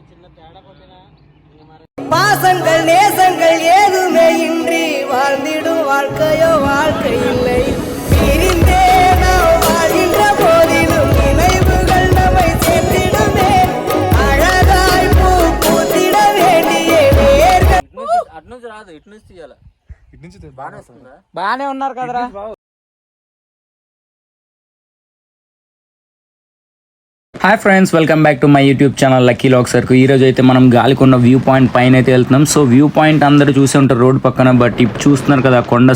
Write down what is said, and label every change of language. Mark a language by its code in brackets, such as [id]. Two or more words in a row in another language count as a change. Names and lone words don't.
[ta] பாசங்கள் நேசங்கள் ஏதுமே இன்றி வாழ்ந்திடும் வாழ்க்கையோ வாழ்க்கை இல்லை. பிரிந்தே நாம் வாழ்கின்ற போதிலும் நினைவுகள் நம்மை சேர்த்திடுமே. அழகாய் பூ பூத்திட வேண்டிய வேர்கள். [te] అటు నుంచి రాదు, ఇటు నుంచి తీయాలి. ఇటు నుంచి బాగానే ఉన్నారు కదరా. [en] Hi friends, welcome back to my YouTube channel లక్కీ లాక్సర్కు. [te] ఈరోజు అయితే మనం గాలికొండ [en] view point [te] పైన అయితే వెళ్తున్నాం. [en] so view point [te] అందరూ చూసే ఉంటారు రోడ్ పక్కన, బట్ ఇప్పుడు చూస్తున్నారు కదా కొండ.